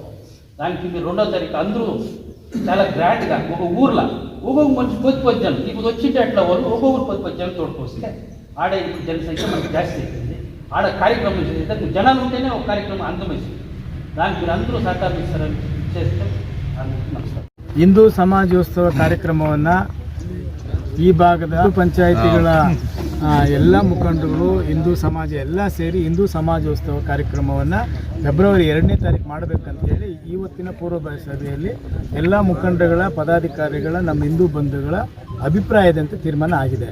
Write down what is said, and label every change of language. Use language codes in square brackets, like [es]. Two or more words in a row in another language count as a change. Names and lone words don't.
[te] దానికి మీరు 2వ తారీఖు అందరూ చాలా గ్రాండ్గా ఒక ఊర్లో ఒక్కొక్క మనిషి పొద్దు జనం ఇప్పుడు వచ్చింటే అట్లా వాళ్ళు ఒక్కొక్కరు పొద్దు జనం తోడుకొస్తే ఆడ ఇప్పుడు జనసంఖ్య మనకి జాస్తి అవుతుంది. ఆడ కార్యక్రమం చేస్తే జనాలు ఉంటేనే ఒక కార్యక్రమం అందమైంది. దానికి మీరు అందరూ సహకారం ఇస్తారని చేస్తే నమస్కారం. [kn] ಹಿಂದೂ ಸಮಾಜೋತ್ಸವ ಕಾರ್ಯಕ್ರಮವನ್ನು ಈ ಭಾಗದ ಪಂಚಾಯಿತಿಗಳ ಎಲ್ಲ ಮುಖಂಡರು, ಹಿಂದೂ ಸಮಾಜ ಎಲ್ಲ ಸೇರಿ ಹಿಂದೂ ಸಮಾಜೋತ್ಸವ ಕಾರ್ಯಕ್ರಮವನ್ನು ಫೆಬ್ರವರಿ 2ನೇ ತಾರೀಕು ಮಾಡಬೇಕಂತೇಳಿ ಇವತ್ತಿನ ಪೂರ್ವಭಾವಿ ಸಭೆಯಲ್ಲಿ ಎಲ್ಲ ಮುಖಂಡಗಳ, ಪದಾಧಿಕಾರಿಗಳ, ನಮ್ಮ ಹಿಂದೂ ಬಂಧುಗಳ ಅಭಿಪ್ರಾಯದಂತೆ ತೀರ್ಮಾನ ಆಗಿದೆ.